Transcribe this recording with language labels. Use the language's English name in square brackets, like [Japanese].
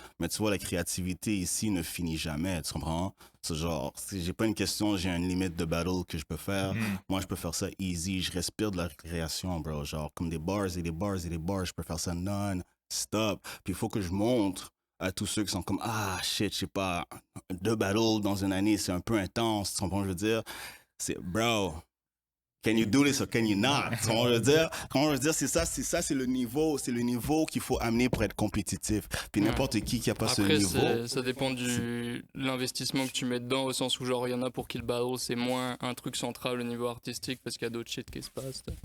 [French] Mais tu vois, la créativité ici ne finit jamais, tu comprends? C'est genre, j'ai pas une question, j'ai une limite de battle que je peux faire. Moi, je peux faire ça easy, je respire de la création, bro. Genre, comme des bars et des bars, je peux faire ça non-stop. Puis il faut que je montre à tous ceux qui sont comme, shit, je sais pas, 2 battles dans une année, c'est un peu intense, tu comprends, je veux dire? [English] C'est, bro, can you do this or can you not? [French] Comment je veux dire, c'est ça, c'est le niveau qu'il faut amener pour être compétitif. Puis n'importe qui a pas ce niveau. Après, ça dépend de l'investissement que tu mets dedans, au sens où genre il y en a pour qui le battle c'est moins un truc central au niveau artistique parce qu'il y a d'autres shit qui se passent.